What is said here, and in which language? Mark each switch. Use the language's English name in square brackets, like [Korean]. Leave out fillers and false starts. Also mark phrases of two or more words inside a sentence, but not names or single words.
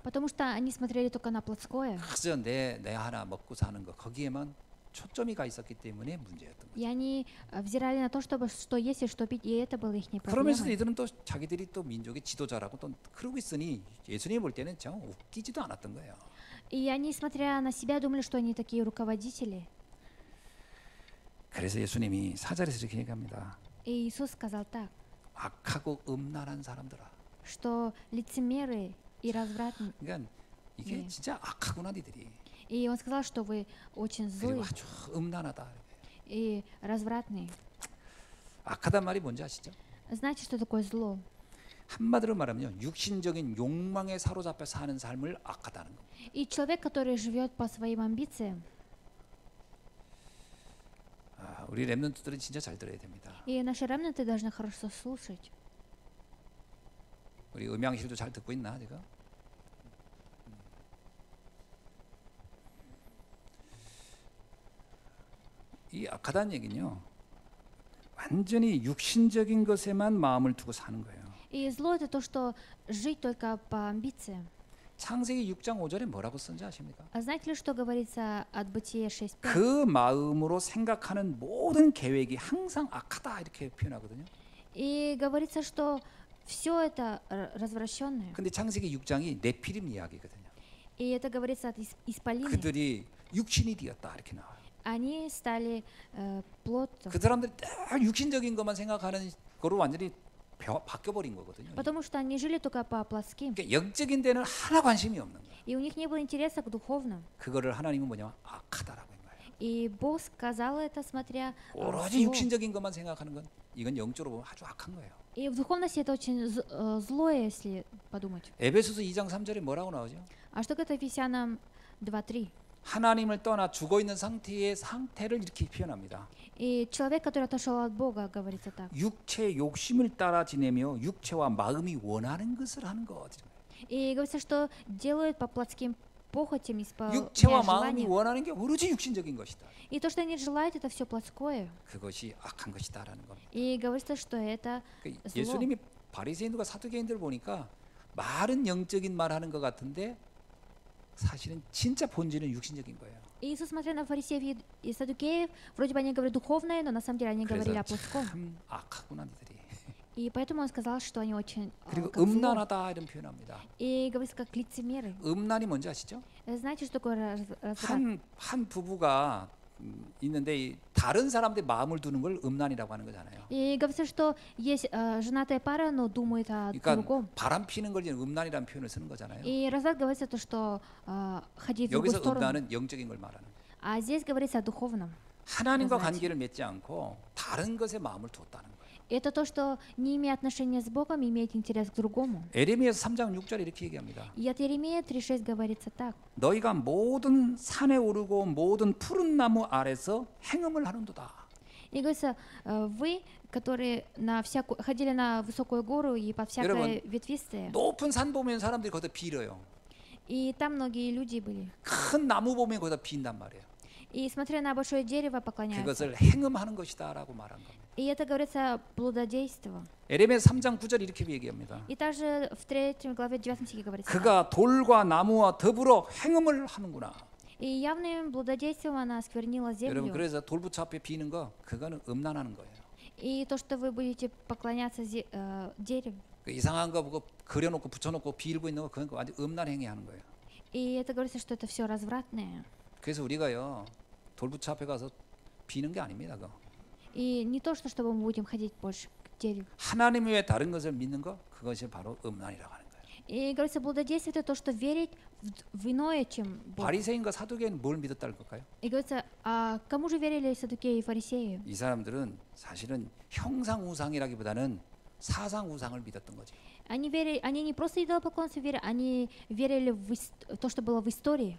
[Russian] Потому что они смотрели только на плотское. [Korean] 그저 내 하나 먹고 사는 거 거기에만 초점이 가 있었기 때문에 문제였던 거예요. [Russian] И они взирали на то, чтобы что есть и что пить, и это было их [Korean] 그러면서 [Russian] проблемой. [Korean] 이들은 또 자기들이 또 민족의 지도자라고 또 그러고 있으니 예수님이 볼 때는 정 웃기지도 않았던 거예요. [Russian] И они, смотря на себя, думали, что они такие руководители. [Korean] 그래서 예수님이 4절에서 이렇게 얘기합니다. [Russian] И Иисус сказал так, [Korean] 악하고 음란한 사람들아. [Russian] что лицемеры и развратные. [Korean] 그러니까 이게 네. 진짜 악하구나 니들이. [Russian] И он сказал, что вы очень [Korean] 그리고 [Russian] злые [Korean] 아주 음란하다. [Russian] и развратные. [Korean] 악하단 말이 뭔지 아시죠? [Russian] Знаете, что такое зло? [Korean] 한마디로 말하면 육신적인 욕망에 사로잡혀 사는 삶을 악하다는 거. [Russian] И человек, который живет по своим амбициям. [Korean] 우리 렘넌트들은 진짜 잘 들어야 됩니다. [Russian] И наши ремнанты должны хорошо слушать. [Korean] 우리 음향실도 잘 듣고 있나 지금? 이 악하다는 얘기는요, 완전히 육신적인 것에만 마음을 두고 사는 거예요. [Russian] И зло это то, что жить только по амбициям. [Korean] 창세기 6장 5절에 뭐라고 쓴지 아십니까? [Russian] А знаете ли, что говорится от Бытия 6.5? [Korean] 그 마음으로 생각하는 모든 계획이 항상 악하다 이렇게 표현하거든요. [Russian] И говорится, что все это развращенное. [Korean] 근데 창세기 6장이 네피림 이야기거든요. [Russian] И это говорится от исполины. [Korean] 그들이 육신이 되었다 이렇게 나와요. [Russian] Они стали плотью. [Korean] 그 사람들이 딱 육신적인 것만 생각하는 거로 완전히 바뀌어버린 거거든요. [Russian] Потому что они жили только по плотским. [Korean] 그러니까 영적인 데는 하나 관심이 없는 거예요. [Russian] И у них не было интереса к духовным. [Korean] 그거를 하나님은 뭐냐면 악하다라고 한 거예요. [Russian] И Бог сказал это, смотря [Korean] 오로지 육신적인 것만 생각하는 건 이건 영적으로 보면 아주 악한 거예요. [Russian] И в духовности это очень злое, если подумать. [Korean] 에베소서 2장 3절에 뭐라고 나오죠? [Russian] А что говорит Ефесянам 2:3? [Korean] 하나님을 떠나 죽어 있는 상태의 상태를 이렇게 표현합니다. [Russian] И человек, который отошел от Бога, говорится так. [Korean] 육체의 욕심을 따라 지내며 육체와 마음이 원하는 것을 하는 것. [Russian] И говорится, что делают по плотским похотям, [Korean] 육체와 [Russian] исполняя [Korean] 마음이 [Russian] желания. [Korean] 원하는 게 오로지 육신적인 것이다. [Russian] И то, что они желают, это все плотское. [Korean] 그것이 악한 것이다라는 겁니다. [Russian] И говорится, что это [Korean] 그러니까 [Russian] зло. [Korean] 예수님이 바리새인들과 사두개인들 보니까 말은 영적인 말 하는 것 같은데 사실은 진짜 본질은 육신적인 거예요. [Russian] И Иисус, смотря на фарисеев и саддукеев, вроде бы они говорят духовное, но на самом деле они говорили [Korean] 그래서 [Russian] о плотском. [Korean] 참 악하구나 니들이. [Russian] И поэтому он сказал, что они очень [Korean] 그리고 [Russian] как зло. [Korean] 음란하다 이런 표현합니다. [Russian] И говорится, как лицемеры. [Korean] 음란이 뭔지 아시죠? [Russian] Знаете, что такое разврат? [Korean] 한 부부가 있는데 다른 사람들의 마음을 두는 걸 음란이라고 하는 거잖아요. [Russian] И говорится, что есть женатая пара, но думает о [Korean] 그러니까 [Russian] другом. [Korean] 바람 피는 걸 이제 음란이라는 표현을 쓰는 거잖아요. [Russian] И разврат говорится то, что ходить в другую [Korean] 여기서 [Russian] сторону. [Korean] 음란은 영적인 걸 말하는 거예요. [Russian] А здесь говорится о духовном. [Korean] 하나님과 [Russian] разврате. [Korean] 관계를 맺지 않고 다른 것에 마음을 두었다는 거예요. [Russian] Это то, что не имея отношения с Богом, имеет интерес к другому. [Korean] 에레미야서 3장 6절에 이렇게 얘기합니다. [Russian] И от Иеремия 3.6 говорится так. [Korean] 너희가 모든 산에 오르고 모든 푸른 나무 아래서 행음을 하는도다. [Russian] И говорится, вы, которые ходили на высокую гору и под всякое [Korean] 여러분, [Russian] ветвистое, [Korean] 높은 산 보면 사람들이 거기다 빌어요. [Russian] и там многие люди были. [Korean] 큰 나무 보면 거기다 빈단 말이에요. [Russian] И смотря на большое дерево, поклоняются. [Korean] 그것을 행음하는 것이다라고 말한 겁니다. [Russian] И это говорится плододейство. [Korean] 에레미야 3장 9절 이렇게 얘기합니다. [Russian] И также в 3 главе 9 стихе говорится. [Korean] 그가 돌과 나무와 더불어 행음을 하는구나. [Russian] И явным плододействием она осквернила [Korean] 여러분 [Russian] землю. [Korean] 그래서 돌부처 앞에 비는 거 그거는 음란하는 거예요. [Russian] И то, что вы будете поклоняться дереву. [Korean] 그 이상한 거 보고 그려놓고 붙여놓고 빌고 있는 거 그건 완전 음란 행위하는 거예요. [Russian] И это говорится, что это все развратное. [Korean] 그래서 우리가요 돌부처 앞에 가서 비는 게 아닙니다. 그거. [Russian] И не то, что чтобы мы будем ходить больше к дереву. [Korean] 하나님 외에 다른 것을 믿는 거 그것이 바로 음란이라고 하는 거예요. [Russian] И говорится, блудодействие это то, что верить в иное, чем Бог. [Korean] 바리새인과 사두개인은 뭘 믿었다는 걸까요? [Russian] И говорится, а кому же верили саддукеи и фарисеи? [Korean] 이 사람들은 사실은 형상 우상이라기보다는 사상 우상을 믿었던 거죠. [Russian] Они не просто идолопоклонство верили, они верили в то, что было в истории,